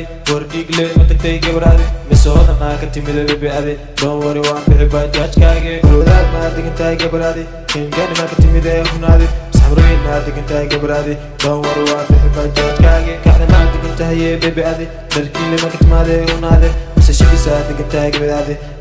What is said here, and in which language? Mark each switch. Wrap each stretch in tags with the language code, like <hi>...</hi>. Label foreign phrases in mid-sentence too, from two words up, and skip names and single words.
<so>War dhiig leh ma tagtay gabar adi? Mise hodan aa ka timid ee baby adi?</so> <en>Don't worry,</en> <so>waan bixi bajaajkaage. War wadaad ma degan tahay gabar adi? Keen gaani ma ka timid ee hun adi? Samrooyin ma degan tahay gabar adi?</so> <en>Don't worry,</en> <so>waan bixi bajaajkaage. Kacda ma degan tahay ee baby adi? Dharkiile ma ka timaad ee hun adi? Mise shibis aa degan tahay gabar adi?</so>